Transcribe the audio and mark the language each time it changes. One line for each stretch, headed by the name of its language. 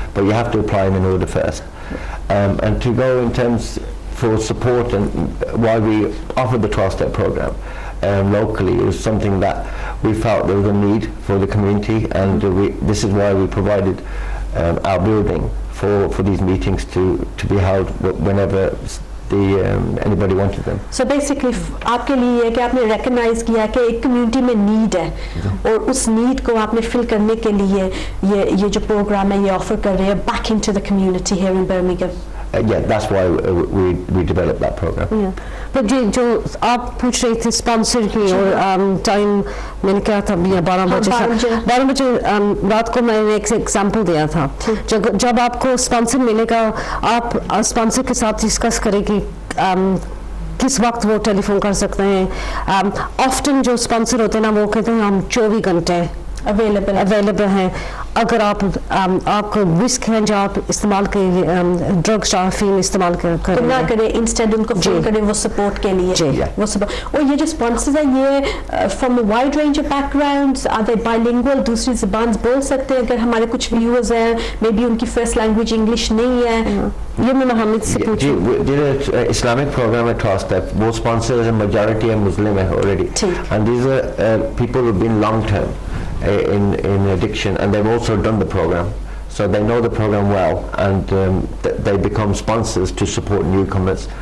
English: But you have to apply them in order first. And to go in terms for support and why we offered the 12-step program locally, it was something that we felt there was a need for the community, and this is why we provided our building for these meetings to be held whenever anybody wanted them. So basically
Hindi: आपके लिए कि आपने recognize किया कि एक community में need है और उस need को आपने fill करने के लिए ये जो program है ये offer कर रहे हैं
English: back into the community here in Birmingham.
Hindi: That's why we developed that program. But जो आप पूछ रही थी स्पॉन्सर की और टाइम मैंने कहा था 12 बजे रात को मैंने एक एग्जांपल दिया था. जब आपको स्पॉन्सर मिलेगा आप स्पॉन्सर के साथ डिस्कस करेगी किस वक्त वो टेलीफोन कर सकते हैं. ऑफ्टन जो स्पॉन्सर होते हैं ना वो कहते हैं हम 24 घंटे अवेलेबल हैं. अगर आपको रिस्क है जो आप इस्तेमाल करें ड्रग्स या फीम इस्तेमाल करें ना करें, इंस्टेंट उनको फोन करें वो सपोर्ट के लिए वो सपोर्ट. और ये जो स्पॉन्सर्स हैं ये
English: from a wide range of backgrounds, are they bilingual,
Hindi: दूसरी ज़बान बोल सकते हैं. अगर हमारे कुछ व्यूअर्स हैं मे बी उनकी फर्स्ट लैंग्वेज इंग्लिश नहीं है, ये मैं मोहम्मद से पूछूं.
English: Islamic program at 12 step, both sponsors and majority are Muslim already, and these are people who've been long term in addiction, and they've also done the program, so they know the program well, and they become sponsors to support newcomers.